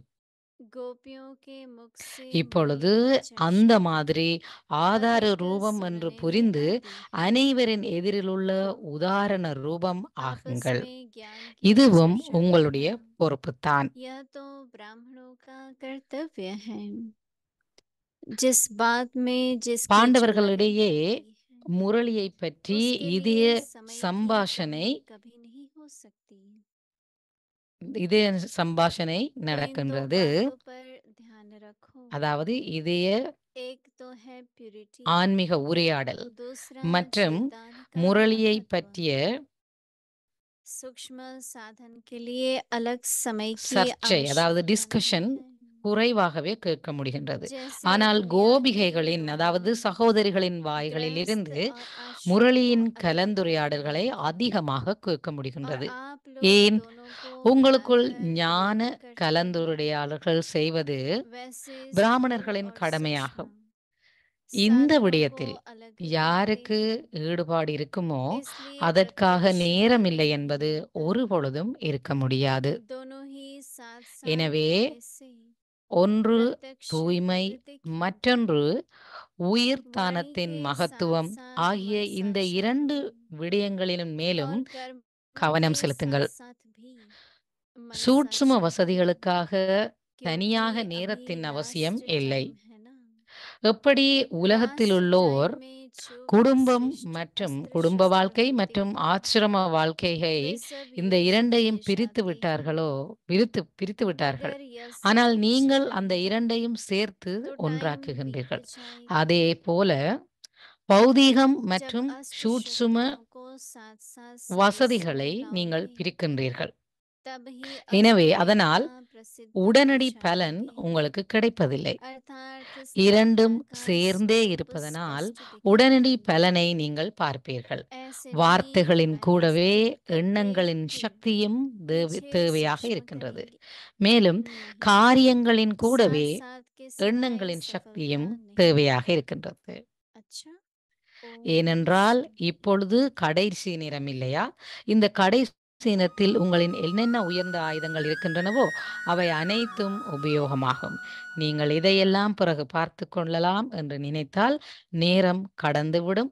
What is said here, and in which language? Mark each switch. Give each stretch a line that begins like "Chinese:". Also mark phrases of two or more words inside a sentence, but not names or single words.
Hindi: गोपियों के मुख से
Tamil: இப்பொழுது
Hindi: मुरली की
Tamil: அந்த
Hindi: चर्चा
Tamil: மாதிரி ஆதார
Hindi: अधिक
Tamil: ரூபம் என்று
Hindi: सुनने
Tamil: புரிந்து
Hindi: में आती है।
Tamil: அனைவரின் எதிரிலுள்ள உதாரண ரூபம்
Hindi: आपस
Tamil: ஆகுங்கள்.
Hindi: में ज्ञान की
Tamil: இதுவும்
Hindi: चर्चा
Tamil: உங்களுடைய
Hindi: करना
Tamil: பொறுப்புத்தான்.
Hindi: यह तो ब्राह्मणों का कर्तव्य है। जिस बात में जिसकी जो
Tamil: பாண்டவர்களிடையே
Hindi: लगी रहती है
Tamil: முரளியை பற்றி
Hindi: उसके
Tamil: இதய
Hindi: लिए समय की
Tamil: சம்பாஷணை
Hindi: कमी कभी नहीं हो सकती।
Tamil: இதய சம்பாஷணை
Hindi: इन दो
Tamil: நடக்கின்றது.
Hindi: बातों पर ध्यान रखो।
Tamil: அதாவது இதய
Hindi: एक तो है प्यूरिटी,
Tamil: ஆன்மீக உரையாடல்
Hindi: दूसरा
Tamil: மற்றும்
Hindi: जीवदान का
Tamil: முரளியை
Hindi: महत्व।
Tamil: பற்றிய
Hindi: सूक्ष्म साधन के लिए अलग समय की
Tamil: சர்ச்சை அதாவது
Hindi: आवश्यकता
Tamil: டிஸ்கஷன்
Hindi: नहीं है।
Tamil: குறைவாகவே கேட்க முடிகின்றது.
Hindi: जैसे
Tamil: ஆனால்
Hindi: दुनिया की
Tamil: கோபிகைகளின்
Hindi: गृहिणियों
Tamil: அதாவது
Hindi: में
Tamil: சகோதரிகளின்
Hindi: गृहस्थ
Tamil: வாய்களிலிருந்து
Hindi: और आश्रम को
Tamil: முரளியின்
Hindi: अलग
Tamil: கலந்துரையாடல்களை
Hindi: करते हैं
Tamil: அதிகமாக கேட்க
Hindi: और
Tamil: முடிகின்றது.
Hindi: आप लोग
Tamil: ஏன்?
Hindi: दोनों को
Tamil: உங்களுக்குள்
Hindi: मिलाकर
Tamil: ஞான
Hindi: ग्रहण करते हैं।
Tamil: கலந்துரையாடல்கள் செய்வது
Hindi: वैसे स्थूल
Tamil: பிராமணர்களின்
Hindi: और
Tamil: கடமையாகும்.
Hindi: सूक्ष्म
Tamil: இந்த
Hindi: साधनों को
Tamil: விடயத்தில்
Hindi: अलग करते
Tamil: யாருக்கு
Hindi: हैं।
Tamil: ஈடுபாடு இருக்குமோ
Hindi: इसलिए
Tamil: அதற்காக
Hindi: प्रत्यक्ष
Tamil: நேரமில்லை
Hindi: नहीं
Tamil: என்பது
Hindi: होता।
Tamil: ஒரு பொழுதும் இருக்க முடியாது.
Hindi: दोनों ही साथ साथ
Tamil: எனவே
Hindi: होने से
Tamil: ஒன்று
Hindi: प्रत्यक्ष
Tamil: தூய்மை
Hindi: प्रवृत्ति की,
Tamil: மற்றொன்று
Hindi: वाणी
Tamil: உயிர்தானத்தின்
Hindi: के
Tamil: மகத்துவம்
Hindi: साथ
Tamil: ஆகிய
Hindi: मन
Tamil: இந்த
Hindi: साक्षी
Tamil: இரண்டு
Hindi: भी
Tamil: விடயங்களின் மேலும்
Hindi: और कर्म
Tamil: கவனம்
Hindi: के
Tamil: செலுத்துங்கள்.
Hindi: साथ साथ भी मन
Tamil: சூட்சும
Hindi: साक्षी भी,
Tamil: வசதிகளுக்காக
Hindi: क्योंकि
Tamil: தனியாக
Hindi: अभी
Tamil: நேரத்தின்
Hindi: लास्ट
Tamil: அவசியம் இல்லை.
Hindi: टाइम है ना।
Tamil: எப்படி
Hindi: लास्ट
Tamil: உலகத்திலுள்ளோர்
Hindi: टाइम में जो
Tamil: குடும்பம்
Hindi: श्रेष्ठ
Tamil: மற்றும்
Hindi: अस्त्र
Tamil: குடும்ப
Hindi: शस्त्र
Tamil: வாழ்க்கை
Hindi: होते
Tamil: மற்றும்
Hindi: हैं
Tamil: ஆசிரம வாழ்க்கையை
Hindi: वे सब
Tamil: இந்த
Hindi: युद्ध
Tamil: இரண்டையும்
Hindi: किए
Tamil: பிரித்து
Hindi: जाते
Tamil: விட்டார்களோ
Hindi: हैं।
Tamil: பிரித்து விட்டார்கள்.
Hindi: अगर यह
Tamil: ஆனால்
Hindi: सब
Tamil: நீங்கள்
Hindi: जाए
Tamil: அந்த இரண்டையும் சேர்த்து
Hindi: तो टाइम
Tamil: ஒன்றாக்குகின்றீர்கள்.
Hindi: बीत जाएगा।
Tamil: அதே போல பௌதீகம்
Hindi: जब
Tamil: மற்றும்
Hindi: अस्त्र
Tamil: சூட்சும
Hindi: शस्त्रों को साथ साथ संग
Tamil: வசதிகளை
Hindi: संग
Tamil: நீங்கள்
Hindi: लाओगे
Tamil: பிரிக்கின்றீர்கள்.
Hindi: तब ही
Tamil: எனவே
Hindi: असली
Tamil: அதனால்
Hindi: विद्या प्रसिद्ध हो
Tamil: உடனடி பலன்
Hindi: जाएगी।
Tamil: உங்களுக்கு கிடைப்பதில்லை.
Hindi: अर्थात
Tamil: இரண்டும்
Hindi: स्थापना का
Tamil: சேர்ந்தே
Hindi: स्वरूप
Tamil: இருப்பதனால்
Hindi: स्पष्ट
Tamil: உடனடி
Hindi: दिखेगा।
Tamil: பலனை நீங்கள் பார்ப்பீர்கள்.
Hindi: ऐसे
Tamil: வார்த்தைகளின்
Hindi: भी
Tamil: கூடவே
Hindi: महज कहते
Tamil: எண்ணங்களின்
Hindi: हुए
Tamil: சக்தியும்
Hindi: पीछे
Tamil: தேவையாக
Hindi: सूक्ष्म
Tamil: இருக்கின்றது.
Hindi: करेंगे
Tamil: மேலும்
Hindi: नहीं,
Tamil: காரியங்களின்
Hindi: साथ
Tamil: கூடவே
Hindi: साथ के सिवाय
Tamil: எண்ணங்களின்
Hindi: सफलता
Tamil: சக்தியும்
Hindi: नहीं।
Tamil: தேவையாக இருக்கின்றது.
Hindi: अच्छा
Tamil: ஏனென்றால் இப்பொழுது கடைசி நேரம் இல்லையா? இந்த கடைசி நேரத்தில் உங்களின் என்னென்ன உயர்ந்த ஆயுதங்கள் இருக்கின்றனவோ அவை அனைத்தும் உபயோகமாகும். நீங்கள் இதையெல்லாம் பிறகு பார்த்து கொள்ளலாம் என்று நினைத்தால் நேரம் கடந்துவிடும்.